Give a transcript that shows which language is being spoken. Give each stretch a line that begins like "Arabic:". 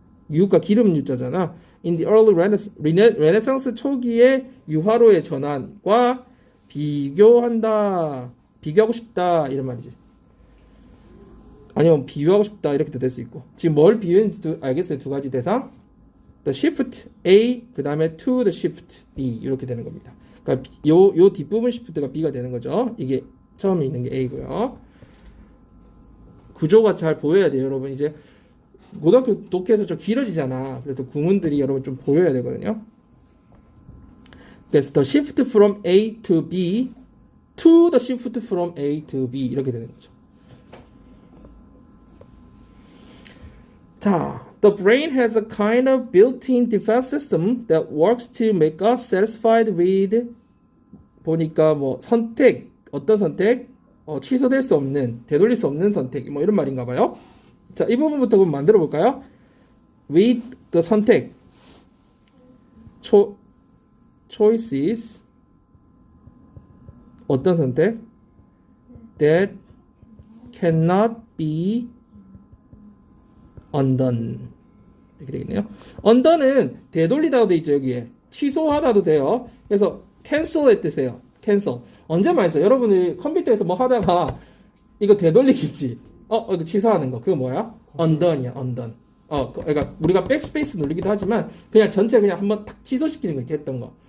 Korean: 유가 기름 유자잖아.
English: In the early Renaissance
Korean: 초기의 유화로의 전환과 비교한다. 비교하고 싶다 이런 말이지. 아니면 비유하고 싶다 이렇게도 될 수 있고. 지금 뭘 비유했는지 알겠어요? 두 가지 대상.
English: The shift A
Korean: 그 다음에
English: to the shift B
Korean: 이렇게 되는 겁니다. 그러니까 요 뒷부분 shift가 B가 되는 거죠. 이게 처음에 있는 게 A고요. 구조가 잘 보여야 돼요, 여러분. 이제 고등학교 독해에서 좀 길어지잖아. 그래서 구문들이 여러분 좀 보여야 되거든요. 그래서
English: the shift from A to B to the shift from A to B
Korean: 이렇게 되는 거죠.
English: 자, the brain has a kind of built-in defense system that works to make us satisfied with
Korean: 보니까 뭐 선택, 어떤 선택? 취소될 수 없는, 되돌릴 수 없는 선택 뭐 이런 말인가 봐요. 자, 이 부분부터 한번 만들어 볼까요? with the 선택 choices 어떤 선택?
English: that cannot be undone
Korean: 이렇게 되겠네요. undone은 되돌리다도 돼 있죠. 여기에 취소하다도 돼요. 그래서 cancel의 뜻이에요. cancel. 언제 많이 써요? 여러분이 컴퓨터에서 뭐 하다가 이거 되돌리기지. 이거 취소하는 거. 그거 뭐야? undone이야. undone. 그러니까 우리가 백스페이스 누르기도 하지만 그냥 전체 그냥 한번 탁 취소시키는 거 있지 했던 거.